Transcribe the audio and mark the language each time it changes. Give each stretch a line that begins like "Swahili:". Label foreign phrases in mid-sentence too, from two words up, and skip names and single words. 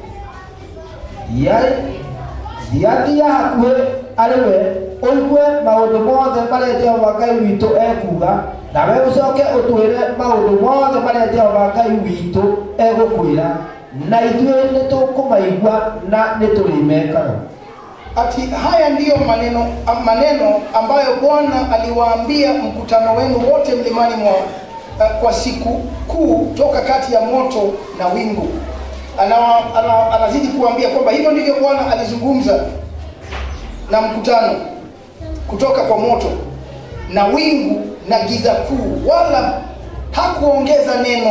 Kikuyu: Thiathia hakuhĩ arĩ we ũigue maũndũ mothe marĩa Jehova Ngai witũ ekuga, nawe ũcoke ũtwĩre maũndũ mothe marĩa Jehova Ngai witũ egũkwĩra, na ithuĩ nĩtũkũmaigua na nĩtũrĩmekaga.
Swahili: Ati haya ndiyo maneno ambayo Bwana aliwaambia mkutano wenu wote mlimani kwa siku kuu toka kati ya moto na wingu. Anazidi kuambia kwamba hivyo ndivyo Bwana alizungumza na mkutano kutoka kwa moto na wingu na giza kuu, wala hakuongeza neno.